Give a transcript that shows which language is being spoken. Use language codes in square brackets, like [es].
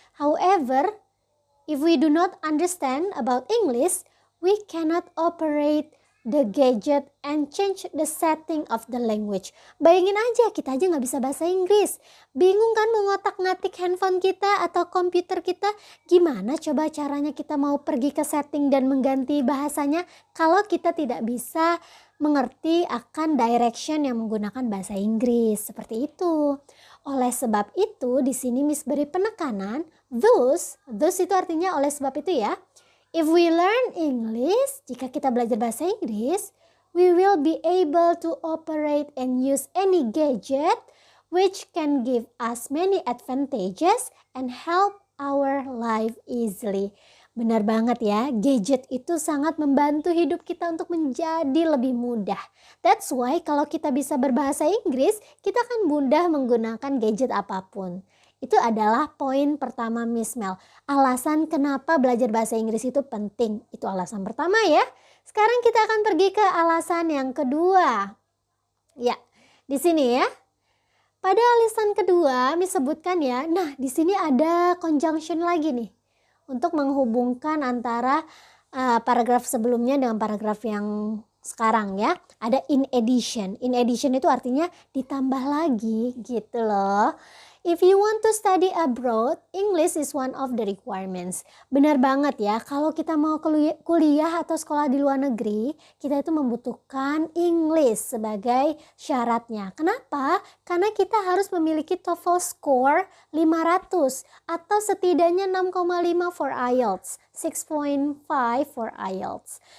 [en] However, if we do not understand about English, we cannot operate the gadget and change the setting of the language. [id] Bayangin aja, kita aja nggak bisa bahasa Inggris. Bingung kan mengotak-ngatik handphone kita atau komputer kita? Gimana coba caranya kita mau pergi ke setting dan mengganti bahasanya kalau kita tidak bisa mengerti akan direction yang menggunakan bahasa Inggris. Seperti itu. Oleh sebab itu, di sini Miss beri penekanan, thus itu artinya oleh sebab itu ya. [en] If we learn English, [id] jika kita belajar bahasa Inggris, [en] we will be able to operate and use any gadget which can give us many advantages and help our life easily. [id] Benar banget ya, gadget itu sangat membantu hidup kita untuk menjadi lebih mudah. [en] That's why [id] kalau kita bisa berbahasa Inggris, kita akan mudah menggunakan gadget apapun. Itu adalah poin pertama Miss Mel. Alasan kenapa belajar bahasa Inggris itu penting. Itu alasan pertama ya. Sekarang kita akan pergi ke alasan yang kedua. Ya, di sini ya. Pada alasan kedua Miss sebutkan ya. Nah, di sini ada conjunction lagi nih. Untuk menghubungkan antara paragraf sebelumnya dengan paragraf yang sekarang ya. Ada in addition. In addition itu artinya ditambah lagi gitu loh. [en] If you want to study abroad, English is one of the requirements. [id] Benar banget ya, kalau kita mau kuliah atau sekolah di luar negeri, kita itu membutuhkan English sebagai syaratnya. Kenapa? Karena kita harus memiliki TOEFL score 500 atau setidaknya 6,5 [en] for IELTS, 6.5 for IELTS.